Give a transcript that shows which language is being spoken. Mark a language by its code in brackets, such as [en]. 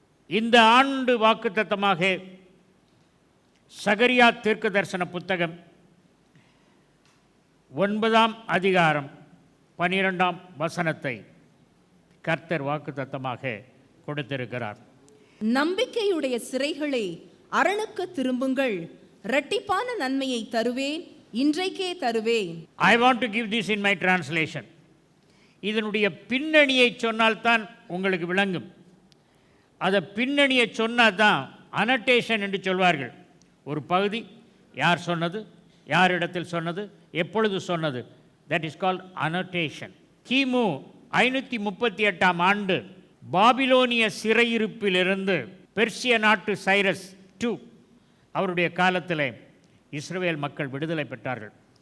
[ta] இந்த ஆண்டு வாக்குத்தத்தமாக சகரியா தீர்க்க தரிசன புத்தகம் 9ஆம் அதிகாரம் 12ஆம் வசனத்தை கர்த்தர் வாக்குத்தத்தமாக கொடுத்திருக்கிறார். நம்பிக்கையுடைய சிறைகளே, அரணுக்கு திரும்புங்கள், இரட்டிப்பான நன்மையை தருவேன், இன்றைக்கே தருவேன். [en] I want to give this in my translation. [ta] இதனுடைய பின்னணியை சொன்னால்தான் உங்களுக்கு விளங்கும். அதை பின்னணியை சொன்னால் தான் அனட்டேஷன் என்று சொல்வார்கள். ஒரு பகுதி யார் சொன்னது, யார் இடத்தில் சொன்னது, எப்பொழுது சொன்னது, [en] That is called annotation. [ta] கிமு 538ஆம் ஆண்டு பாபிலோனிய சிறையிருப்பிலிருந்து பெர்சிய நாட்டு சைரஸ் II அவருடைய காலத்தில் இஸ்ரவேல் மக்கள் விடுதலை பெற்றார்கள்.